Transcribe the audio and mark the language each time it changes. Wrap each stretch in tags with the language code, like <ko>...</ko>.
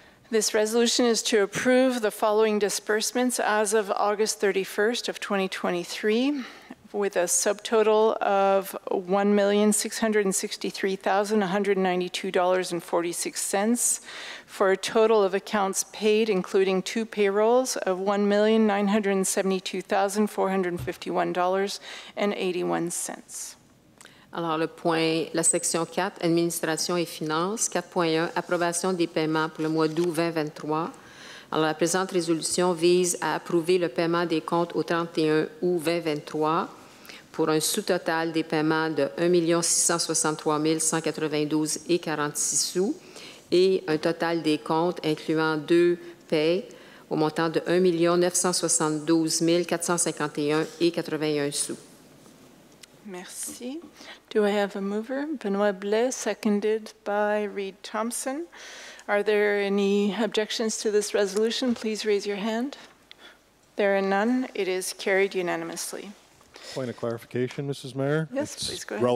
<en>This resolution is to approve the following disbursements as of August 31st of 2023, with a subtotal of $1,663,192.46 for a total of accounts paid, including 2 payrolls, of $1,972,451.81.</en> <fr>Alors, la section 4, Administration et Finances, 4.1, approbation des paiements pour le mois d'août 2023. Alors, la présente résolution vise à approuver le paiement des comptes au 31 août 2023 pour un sous-total des paiements de 1 663 192,46 sous et un total des comptes incluant 2 paies au montant de 1 972 451,81 sous.</fr> <en>Merci. Do I have a mover? Benoit Blais, seconded by Reed Thompson. Are there any objections to this resolution? Please raise your hand. There are none. It is carried unanimously. Point of clarification, Mrs. Mayor. Yes, it's please go ahead.</en>